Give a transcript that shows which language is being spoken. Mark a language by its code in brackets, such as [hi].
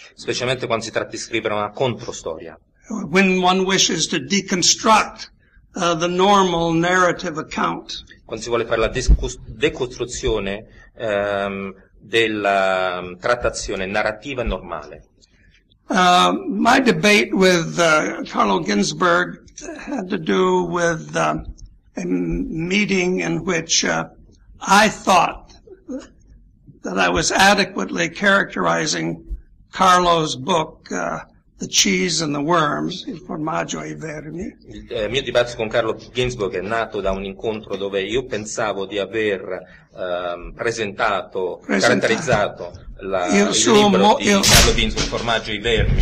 [it] specialmente quando si tratta di scrivere una controstoria, [en] when one wishes to deconstruct the normal narrative account, [it] quando si vuole fare la decostruzione della trattazione narrativa normale. [en] My debate with Carlo Ginzburg had to do with a meeting in which I thought that I was adequately characterizing Carlo's book The Cheese and the Worms, Il formaggio e i vermi. [it] Il mio dibattito con Carlo Ginzburg è nato da un incontro dove io pensavo di aver caratterizzato Carlo Ginzburg, Il formaggio e i vermi,